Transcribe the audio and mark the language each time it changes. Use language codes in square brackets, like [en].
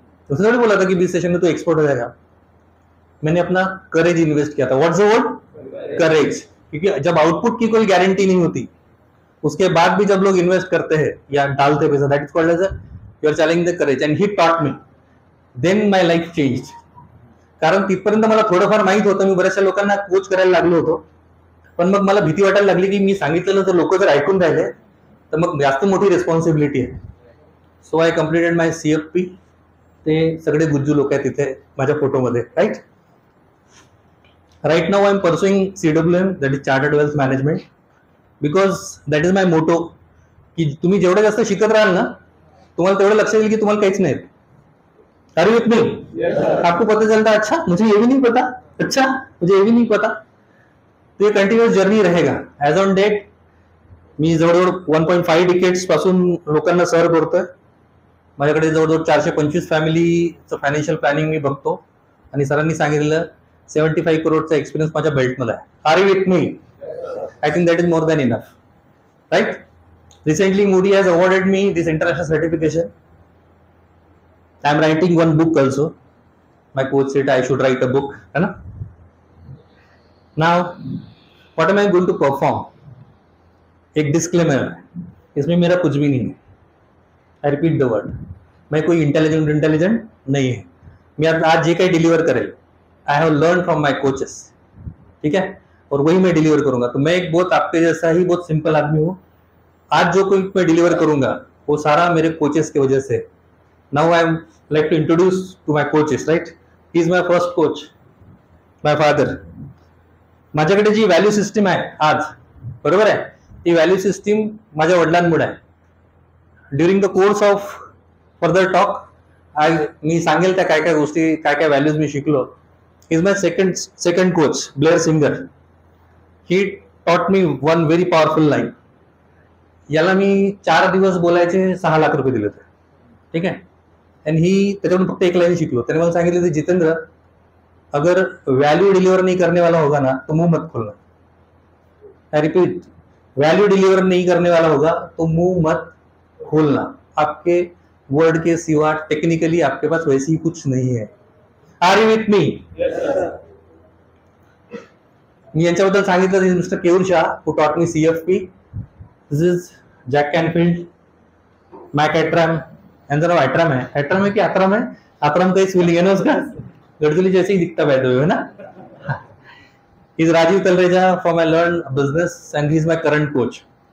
[hi] उसने नहीं बोला था कि 20 सेशन में तो एक्सपोर्ट हो जाएगा. मैंने अपना करेज इन्वेस्ट किया था. [en] What's the word? [hi] करेज. क्योंकि जब आउटपुट की कोई गारंटी नहीं होती, उसके बाद भी जब लोग इन्वेस्ट करते हैं या डालते पैसा, [en] That is called as you are challenging the courage. And he taught me. Then my life change. [mr] कारण तिथपर्यंत मला थोडंफार माहित होतं. मी बऱ्याचशा लोकांना कोच करायला लागलो होतो. पण मग मला भीती वाटायला लागली की मी सांगितलेलं तर लोक जर ऐकून राहिले तर मग जास्त मोठी रिस्पॉन्सिबिलिटी आहे. [en] So I completed my CFP. [mr] ते सगळे गुज्जू लोक आहेत तिथे माझ्या फोटोमध्ये, [en] Right. Right now I am pursuing CWM, that is chartered wealth management, because that is my motto. [mr] की तुम्ही जेवढं जास्त शिकत राहाल ना, तुम्हाला तेवढं लक्षात येईल की तुम्हाला काहीच नाही. [en] Are you with me? Yes, sir. [hi] आपको पता चलता है, अच्छा मुझे ये भी नहीं पता, अच्छा मुझे ये भी नहीं पता. तो ये कंटिन्युअस जर्नी रहेगा. [en] as on date [mr] मी जवळजवळ 1.5 डिकेड्स पासून लोकांना सर्व करतोय. माझ्याकडे जवळजवळ 425 फॅमिलीचं फायनान्शियल प्लॅनिंग मी बघतो. आणि सरांनी सांगितलेलं 75 करोडचा एक्सपिरियन्स माझ्या बेल्टमध्ये आहे. [en] Are you with me? I think that is more than enough, right. Recently Moody has awarded me this international certification. I am writing one book also. My coach said I should write a book, [hi] है ना. [en] Now, what am I going to perform? [hi] एक disclaimer है. इसमें मेरा कुछ भी नहीं है। [en] I repeat the word, [hi] मैं कोई इंटेलिजेंट नहीं है। [mr] मी आज जे काही डिलिव्हर करेल, [en] I have learn from my coaches, [hi] ठीक है, और वही मैं डिलीवर करूंगा। तो मैं एक बहुत आपके जैसा ही बहुत सिंपल आदमी हूँ। आज जो कोई मैं डिलीवर करूंगा वो सारा मेरे कोचेस की वजह से। [en] Now I am like to introduce to my coaches, right. He is my first coach, my father. [mr] माझ्याकडे जी व्हॅल्यू सिस्टीम आहे आज, बरोबर आहे, ती व्हॅल्यू सिस्टीम माझ्या वडिलांमुळे आहे. [en] during the course of further talk [mr] मी सांगेल त्या काय काय गोष्टी, काय काय व्हॅल्यूज मी शिकलो. [en] Is my second coach, Blair Singer. He taught me one very powerful line. [mr] याला मी 4 दिवस बोलायचे 6 लाख रुपये दिले होते, ठीक आहे. आणि ही त्याच्याकडून फक्त एक लाईन शिकलो. त्याने मला सांगितलं, [hi] जितेंद्र, अगर वैल्यू डिलीवर नहीं करने वाला होगा ना तो मुंह मत खोलना. आई रिपीट, वैल्यू डिलीवर नहीं करने वाला होगा तो मुंह मत खोलना. आपके वर्ड के सिवा टेक्निकली आपके पास वैसे ही कुछ नहीं है. [en] Are you with me? [mr] मी यांच्याबद्दल सांगितलं, mister केऊर Shah, [en] Who taught me CFP. This is [hi] Jack Canfield, Mac एट्रम. [mr] यांचं नाव [hi] एट्रम है. एट्रम है कि आत्रम है? आत्रम का ही स्पेलिंग है ना उसका, गडचुली जैसे ही दिखता बैठे हुए, है ना. [en] Is Rajeev Talreja from I learn business and he is my current coach.